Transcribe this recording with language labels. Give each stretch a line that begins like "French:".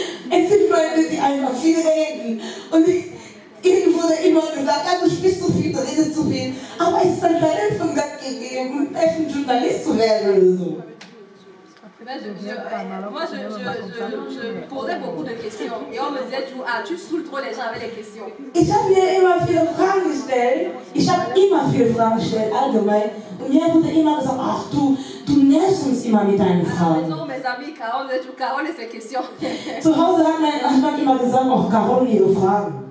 German: Es sind Leute, die einfach viel reden. Und ihnen wurde immer gesagt, ja, du sprichst zu viel, du redest zu viel. Aber es ist ein Talent von Gott gegeben, echt ein Journalist zu werden oder so.
French: Moi, je posais beaucoup de questions et on me disait tu saoules trop les gens avec les questions.
German: Ich habe mir immer viele Fragen gestellt. Ich habe immer viele Fragen gestellt, allgemein. Und mir wurde immer gesagt, ach du nervst uns immer mit deinen Fragen.
French: Mes amis, Carole et ses questions.
German: Zu Hause hat man immer gesagt, ach Carole, ihre Fragen.